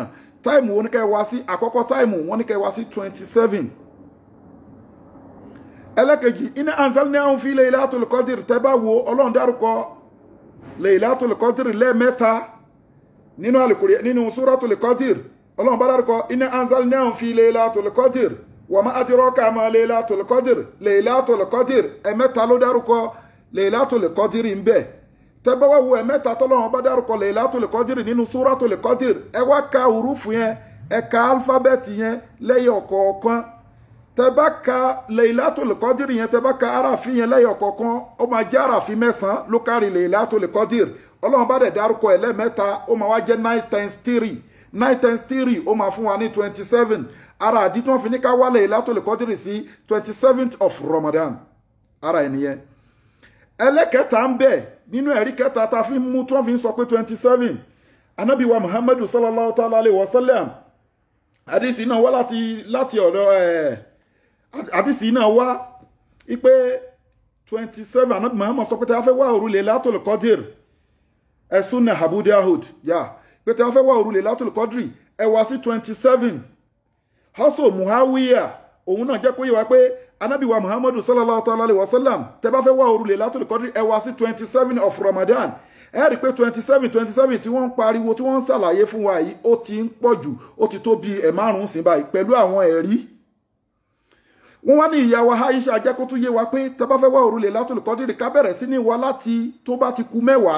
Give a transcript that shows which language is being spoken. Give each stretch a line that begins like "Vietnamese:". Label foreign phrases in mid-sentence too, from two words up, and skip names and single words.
Yoruba: Táìmù wọn ní kẹ́ wá sí àkọ́kọ́ táìmù wọn ní kẹ́ wá sí 27. Ẹlẹ́kejì
Arabic: إنا أنزلناه في ليلة القدر
Yoruba: tẹ́ bá wo Ọlọ́run dárúkọ Laylatul Qadr lẹ́ẹ̀mẹ́ta nínú Al-Qur'an nínú Suratul Qadr. Ọlọ́run bá dárúkọ
Arabic: إنا أنزلناه في ليلة القدر وما أدراك ما ليلة القدر.
Yoruba: Laylatul Qadr ẹ̀mẹ́ta ló dárúkọ Laylatul Qadr ń bẹ. Tẹ́ bá wá wo ẹ̀mẹ́ta tọ́lọ́run bá dárúkọ Laylatul Qadr nínú Suratul Qadr, ẹ wá ka hurufu yẹn, ẹ ka alifábẹ́ẹ̀tì yẹn lẹ́yọ kọ̀ọ̀kan. Tẹ́ bá ka Laylatul Qadr yẹn, tẹ́ bá ka arafi yẹn lẹ́yọ kọ̀ọ̀kan, ó máa jẹ́ arafi 9 ló kárí Laylatul Qadr. Ọlọ́run bá dẹ̀ dárúkọ ẹ̀ lẹ́ẹ̀mẹ́ta, ó máa wá jẹ́ 9 times 3. 9 times 3 ó máa fún wa ní 27. Ara àdí tí wọ́n fi ní ká wá Laylatul Qadr sí 27th of Ramadan. Ara ẹ̀ nìyẹn. Ẹlẹ́kẹta ń bẹ nínú ẹ̀rí kẹta ta fi mú tí wọ́n fi ń sọ pé 27. Ànábì wa Muhammadu
Arabic: صلى الله تعالى عليه وسلم.
Yoruba: Àdìsí náà wá láti ọ̀dọ̀ àdìsí náà wá ipé 27. Ànábì Muhammad sọ pé tí a fẹ́ wá òru Laylatul Qadr Sunnah Abu Dawud pé tí a fẹ́ wá òru Laylatul Qadr ẹ wá sí 27. Also Muawiya òun náà jẹ́ kó yé wa pé Ànábì wa Muhammadu
Arabic: صلى الله تعالى عليه وسلم
Yoruba: tẹ́ bá fẹ́ wá òru Laylatul Qadr ẹ wá sí 27 of Ramadan. Ẹ rí pé 27 tí wọ́n ń pariwo tí wọ́n ń ṣàlàyé fún wa yìí ó ti ń pọ̀ jù, ó ti tó bí ẹ̀márùn-ún sí báyìí pẹ̀lú àwọn ẹ̀rí. Wọ́n wá ní ìyá wa Aisha jẹ́ kó tún yé wa pé tẹ́ bá fẹ́ wá òru Laylatul Qadr ká bẹ̀rẹ̀ sí ní wá láti tó bá ti kù mẹ́wàá.